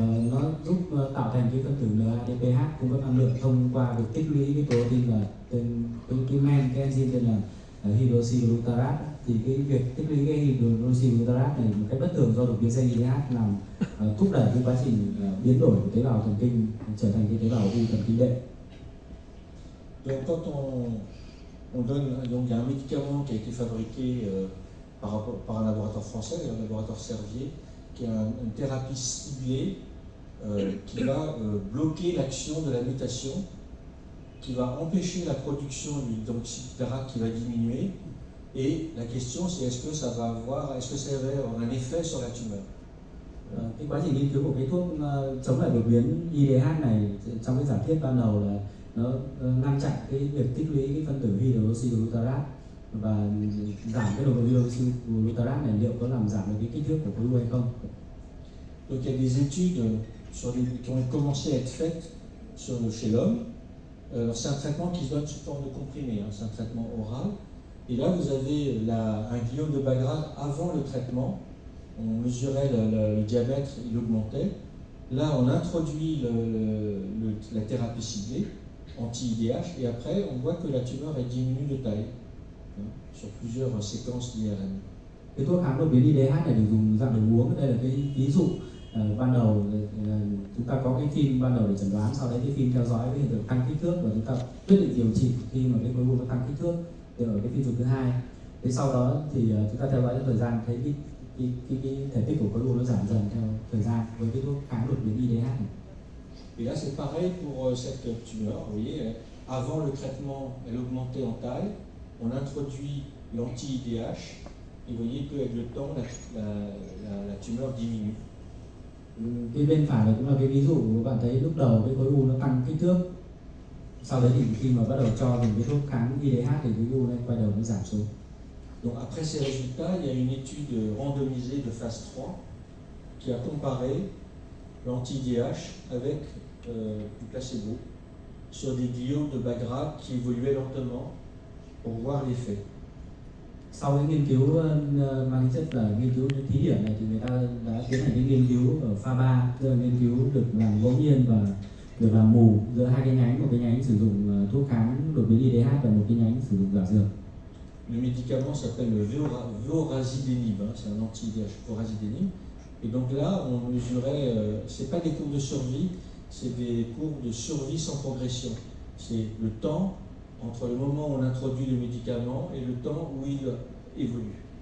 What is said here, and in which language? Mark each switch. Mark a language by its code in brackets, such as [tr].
[vi] Nó giúp tạo thành cái phân tử NADPH cung cấp năng lượng thông qua việc tích lũy cái protein là tên cái men, cái enzyme tên là hydroxyglutarate. Thì cái việc tích lũy cái hydroxyglutarate này một cách bất thường do đột biến gen IDH làm thúc đẩy cái quá trình biến đổi của tế bào thần kinh trở thành cái tế bào u thần kinh đệm. [fr] Donc quand on donne, donc il y a un médicament qui a été fabriqué par un laboratoire français, le laboratoire Servier, qui est une thérapie ciblée qui va bloquer l'action de la mutation, qui va empêcher la production du hydroxyglutare qui va diminuer. Et la question c'est est-ce que ça va avoir un effet sur la tumeur. [vi] Cái quá trình nghiên cứu của cái thuốc chống lại đột biến IDH này trong cái giả thiết ban đầu là nó ngăn chặn cái việc tích lũy cái phân tử hydroxyglutarate và giảm cái nồng độ hydroxyglutarate này, liệu có làm giảm được cái kích thước của khối u hay không? [fr] Donc il y a des études qui ont commencé à être faites chez l'homme. C'est un traitement qui se donne sous forme de comprimé, hein, c'est un traitement oral. Et là vous avez un gliome de Bagrave avant le traitement. On mesurait le diamètre, il augmentait. Là on introduit la thérapie ciblée, anti-IDH, et après on voit que la tumeur elle diminue de taille, hein, sur plusieurs séquences d'IRM. [vi] Cái thuốc kháng đột biến IDH này được dùng dạng đường uống. Đây là cái ví dụ ban đầu chúng ta có cái phim ban đầu để chẩn đoán, sau đấy cái phim theo dõi cái hiện tượng tăng kích thước và chúng ta quyết định điều trị khi mà cái khối u nó tăng kích thước ở cái phim chụp thứ hai. Thế sau đó thì chúng ta theo dõi thời gian thấy cái thể tích của khối u nó giảm dần theo thời gian với cái thuốc kháng đột biến IDH này. [fr] Et là c'est pareil pour cette tumeur, vous voyez, avant le traitement elle augmentait en taille, on introduit l'anti-IDH et vous voyez qu'avec le temps la tumeur diminue. [vi] Cái bên phải này cũng là cái ví dụ các bạn thấy lúc đầu cái khối u nó tăng kích thước, sau đấy thì khi mà bắt đầu cho dùng cái thuốc kháng IDH thì cái u này quay đầu nó giảm xuống. [fr] Donc après ces résultats, il y a une étude randomisée de phase 3 qui a comparé l'anti-IDH avec du placebo sur des gliomes de Bagrave qui évoluaient lentement pour voir l'effet. [vi] Sau cái nghiên cứu mang tính chất là nghiên cứu thí điểm này thì người ta đã tiến hành cái nghiên cứu ở pha 3, tức là nghiên cứu được làm ngẫu nhiên và được làm mù giữa hai cái nhánh, một cái nhánh sử dụng thuốc kháng đột biến IDH và một cái nhánh sử dụng giả dược. [fr] Le médicament s'appelle le vorasidenib, hein, c'est un anti-IDH, vorasidenib. Et donc là, on mesurait, c'est pas des courbes de survie, c'est des courbes de survie sans progression. C'est le temps entre le moment où on introduit le médicament et le temps où il évolue.